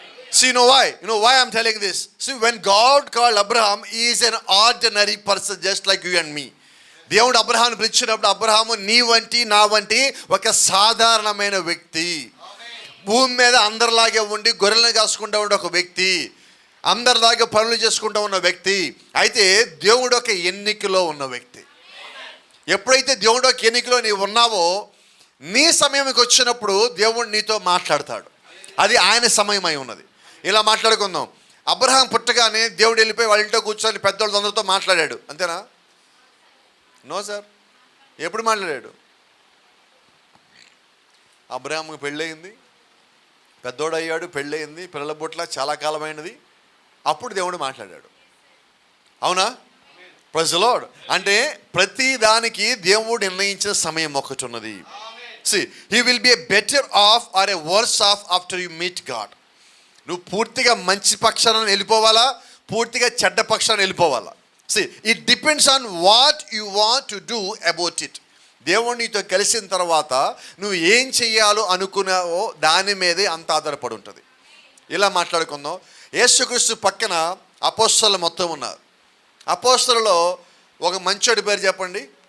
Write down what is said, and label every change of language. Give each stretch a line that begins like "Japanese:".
English: See, you know why I'm telling this? See, when God called Abraham, he is an ordinary person just like you and me.
Telugu: దేవుడు అబ్రహామును పిలిచినప్పుడు అబ్రహాము నీ వంటి నా వంటి ఒక సాధారణమైన వ్యక్తి, భూమి మీద అందరిలాగే ఉండి గొర్రెలను కాసుకుంటూ ఉండే ఒక వ్యక్తి, అందరిలాగే పనులు చేసుకుంటూ ఉన్న వ్యక్తి. అయితే దేవుడు ఒక ఎన్నికలో ఉన్న వ్యక్తి. ఎప్పుడైతే దేవుడు ఒక ఎన్నికలో నీవు ఉన్నావో, నీ సమయంకి వచ్చినప్పుడు దేవుడు నీతో మాట్లాడతాడు. అది ఆయన సమయం అయి ఉన్నది. ఇలా మాట్లాడుకుందాం. అబ్రహాం పుట్టగానే దేవుడు వెళ్ళిపోయి వాళ్ళ ఇంట్లో కూర్చొని పెద్దోళ్ళందరితో మాట్లాడాడు, అంతేనా?
English: No sir.
Telugu: ఎప్పుడు మాట్లాడాడు? అబ్రహాంకి పెళ్ళయింది, పెద్దోడు అయ్యాడు, పెళ్ళయింది, పిల్లల బుట్ల చాలా కాలమైనది, అప్పుడు దేవుడు మాట్లాడాడు. అవునా?
English: Praise the Lord.
Telugu: అంటే ప్రతి దానికి దేవుడు నిర్ణయించిన సమయం ఒకటి ఉన్నది.
English: See, he will be a better off or a worse off after you meet God.
Telugu: నువ్వు పూర్తిగా మంచి పక్షాన వెళ్ళిపోవాలా, పూర్తిగా చెడ్డ పక్షాన వెళ్ళిపోవాలా?
English: See, it depends on what you want to do about it.
Telugu: దేవుడు నీతో కలిసిన తర్వాత నువ్వు ఏం చెయ్యాలో అనుకున్నావో దాని మీదే అంత ఆధారపడి ఉంటుంది. ఇలా మాట్లాడుకుందాం. యేసుక్రీస్తు పక్కన అపోస్తలులు మొత్తం ఉన్నారు. అపోస్తలులో ఒక మంచోడి పేరు చెప్పండి.